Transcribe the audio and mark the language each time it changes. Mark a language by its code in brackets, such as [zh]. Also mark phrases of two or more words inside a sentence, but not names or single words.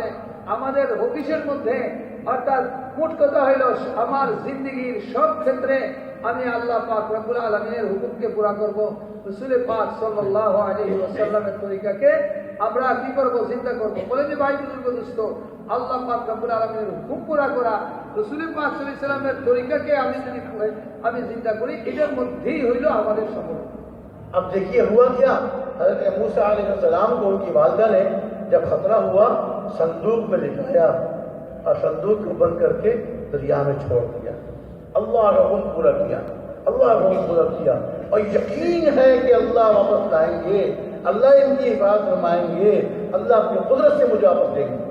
[bn] আমাদের অফিসের মধ্যে, অর্থাৎ মোট কথা হইল আমার জিন্দেগির সব ক্ষেত্রে আমি আল্লাহ পাক [ar] ربّ العالمين [bn] হুকুমকে পুরা করব, রাসূল পাক [ar] صلّى الله عليه وسلّم [bn] তরিকাকে আমরা কি করব? চিন্তা করব। বলে যে ভাই বুজুর্গ দোস্ত, আল্লাহ পাক [ar] ربّ العالمين [bn] হুকুম পুরা করা, রাসূল পাক [ar] صلّى الله عليه وسلّم [bn] তরিকাকে আমি চিন্তা করি, এটার মধ্যেই হইল আমাদের সফলতা। [ur] اب دیکھیے ہوا کیا، حضرت موسیٰ [ar] علیہ السلام [ur] کو ان کی والدہ نے جب خطرہ ہوا صندوق میں لٹایا اور صندوق کو بند کر کے دریا میں چھوڑ دیا، اللہ کا حکم پورا کیا، اللہ کا حکم پورا کیا، اور یقین ہے کہ اللہ واپس لائیں گے، اللہ ان کی حفاظت فرمائیں گے، اللہ اپنی قدرت سے مجھے واپس دیں گے۔